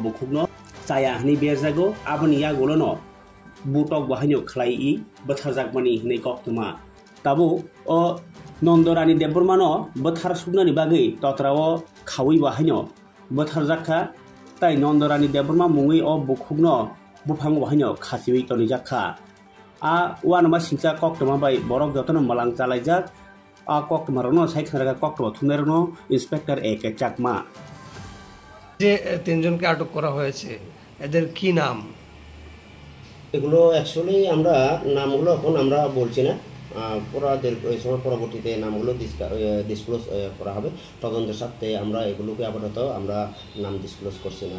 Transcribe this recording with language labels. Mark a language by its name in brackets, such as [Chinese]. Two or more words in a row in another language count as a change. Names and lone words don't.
[Kok Borok] बुखुकनो चाया हनै बेरजागो आबनि यागलोनो बुटक बाहायनो खलायि बोथारजाकमानि हनै कक्तमा ताबो अ नन्दरानी देबबर्मानो बोथार सुगनानि बागै तत्राव खावै बाहायनो बोथारजाखा ताई नन्दरानी देबबर्मा मुङै अ बुखुकनो बुफां बाहायनो खासिबै तनिजाखा आ वानमा सिंसा कक्तमा बाय बरक जतन मलां चालायजाक आ कक्तमारनो सायखनारका कक्तमा थुनारनो इन्सपेक्टर ए के चाकमा [Bangla] যে তিনজনকে আটক করা হয়েছে এদের কি নাম এগুলো অ্যাকচুয়ালি আমরা নামগুলো এখন আমরা বলছি না এই সময় পরবর্তীতে নামগুলো ডিসক্লোজ করা হবে তদন্তের সাথে আমরা এগুলোকে আপাতত আমরা নাম ডিসক্লোজ করছি না